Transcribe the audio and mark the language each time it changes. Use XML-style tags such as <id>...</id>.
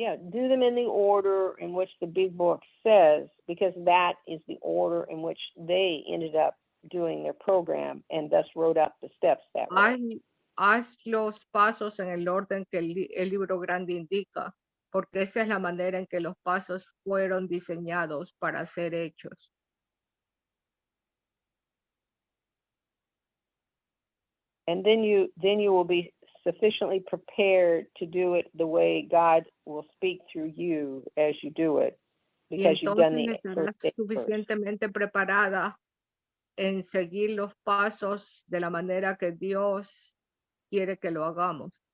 <en>Do them in the order in which the big book says, because that is the order in which they ended up doing their program and thus wrote up the steps that way.</en> <es>Haz los pasos en el orden que el libro grande indica, porque esa es la manera en que los pasos fueron diseñados para ser hechos.</es> <en>And then you will be sufficiently prepared to do it the way God will speak through you as you do it, because you've done the first step</en> <es>suficientemente preparada en seguir los pasos de la manera que Dios quiere que lo hagamos.</es>